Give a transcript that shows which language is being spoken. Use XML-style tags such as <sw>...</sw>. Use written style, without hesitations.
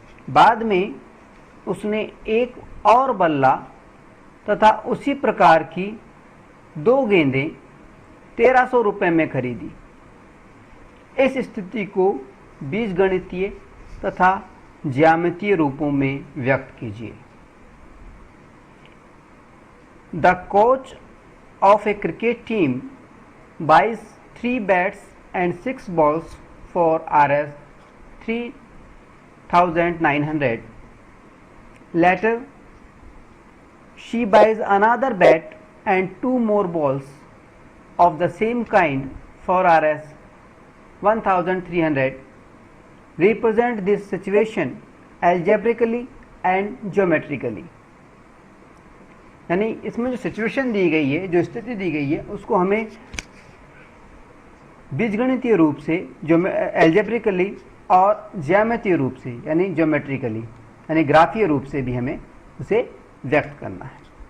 <hi>बाद में उसने एक और बल्ला तथा उसी प्रकार की 2 गेंदें 1,300 रुपये में खरीदी। इस स्थिति को बीजगणितीय तथा ज्यामितीय रूपों में व्यक्त कीजिए।</hi> <en>The coach of a cricket team buys 3 bats and 6 balls for Rs 3,900. Later, she buys another bat and 2 more balls of the same kind for Rs 1,300. Represent this situation algebraically and geometrically.</en> <hi>यानी इसमें जो situation दी गई है, जो स्थिति दी गई है, उसको हमें बीजगणितीय रूप से, जो एल्जेब्रिकली और ज्यामितीय रूप से यानी ज्योमेट्रिकली यानी ग्राफीय रूप से भी हमें उसे व्यक्त करना है।</hi>